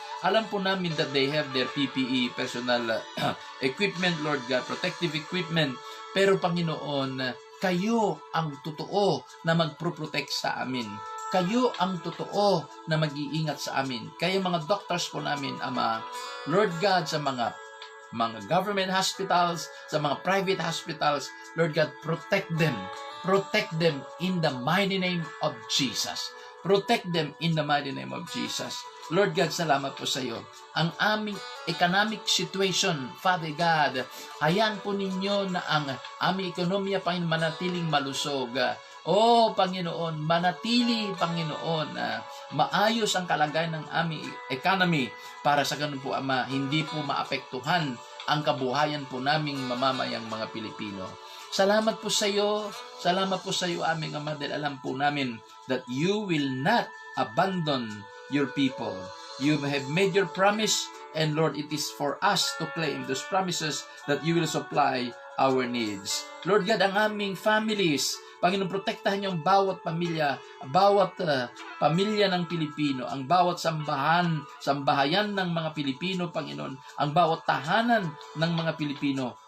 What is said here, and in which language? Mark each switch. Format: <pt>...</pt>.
<tl>Alam po namin</tl> <en>that they have their PPE, personal equipment, Lord God, protective equipment.</en> <tl>Pero Panginoon, kayo ang totoo na magpro-protect sa amin. Kayo ang totoo na mag-iingat sa amin. Kayo mga doctors po namin, Ama.</tl> <en>Lord God, sa mga government hospitals, sa mga private hospitals, Lord God, protect them. Protect them in the mighty name of Jesus. Protect them in the mighty name of Jesus.</en> <tl>Lord God, salamat po sa iyo. Ang aming economic situation, Father God, hayaan po ninyo na ang aming ekonomiya, Panginoon, manatiling malusog. Oh, Panginoon, manatili, Panginoon, maayos ang kalagayan ng aming economy para sa ganun po, Ama, hindi po maapektuhan ang kabuhayan po naming mamamayang mga Pilipino. Salamat po sa iyo. Salamat po sa iyo, aming Ama, dahil alam po namin</tl> <en>that you will not abandon your people. You have made your promise, and Lord, it is for us to claim those promises that you will supply our needs.</en> <tl>Lord God, ang aming families, Panginoon, protektahan niyo ang bawat pamilya, bawat pamilya ng Pilipino, ang bawat sambahayan ng mga Pilipino, Panginoon, ang bawat tahanan ng mga Pilipino.</tl>